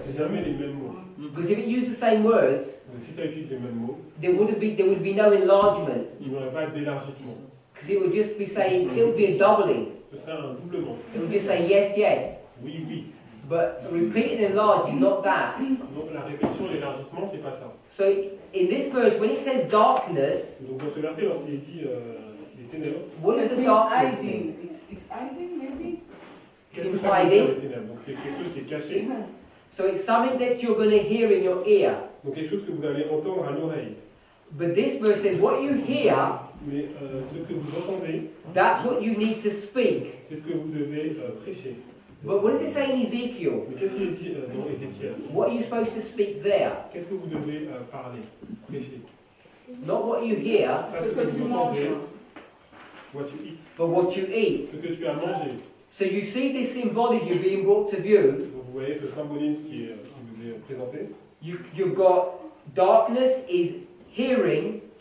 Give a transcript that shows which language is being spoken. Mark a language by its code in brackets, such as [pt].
[fr] c'est jamais les mêmes mots. [en] Because if it used the same words, [fr] Donc, si ça utilise les mêmes mots, [en] there would be no enlargement. [fr] il n'y aurait pas d'élargissement. [en] Because it would just be saying, it would be a doubling. [fr] Ce serait un doublement. [en] It would just say yes, yes. [fr] Oui, oui. [en] But repeat and enlarge is not that. [fr] Donc la répétition et l'élargissement, c'est pas ça. [en] So in this verse, when it says darkness, [fr] Donc dans ce verset, lorsqu'il est dit les ténèbres, [en] what does the darkness mean? It's hiding, maybe? [fr] qu'est-ce que ça veut dire les ténèbres? Donc c'est quelque chose qui est caché, [en] So it's something that you're going to hear in your ear. [fr] donc quelque chose que vous allez entendre à l'oreille. [en] But this verse says what you hear, [fr] Mais ce que vous entendez, [en] that's what you need to speak. [fr] c'est ce que vous devez prêcher. [en] But what does it say in Ezekiel? [fr] Mais qu'est-ce qu'il est dit dans Ézéchiel? [en] What are you supposed to speak there? [fr] Qu'est-ce que vous devez parler, prêcher? [en] Not what you hear, Pas ce que vous entendez, what you eat, but what you eat. [fr] ce que tu as mangé. [en] So you see this symbology being brought to view. [fr] Donc vous voyez ce symbolisme qui vous est présenté. [en] You've got darkness is hearing,